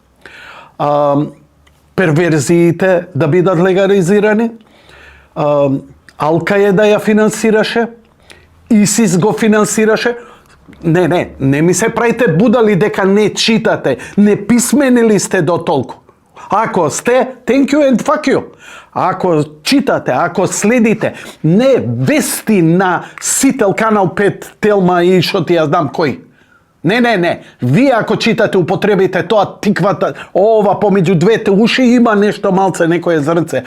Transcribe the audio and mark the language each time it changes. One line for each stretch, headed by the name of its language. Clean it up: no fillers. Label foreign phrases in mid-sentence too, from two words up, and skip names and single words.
Macedonian: перверзиите да бидат легализирани, Ал-Каеда ја финансираше, ИСИС го финансираше. Не ми се правите будали дека не читате, не писменили сте до толку. Ако сте,
English: thank you and fuck you.
Macedonian: Ако читате, ако следите, не вести на Сител, Канал 5, Телма и шо ти ја знам кој. Не. Вие ако читате, употребите тоа тиквата, ова помеѓу двете уши има нешто малце, некое зрнце.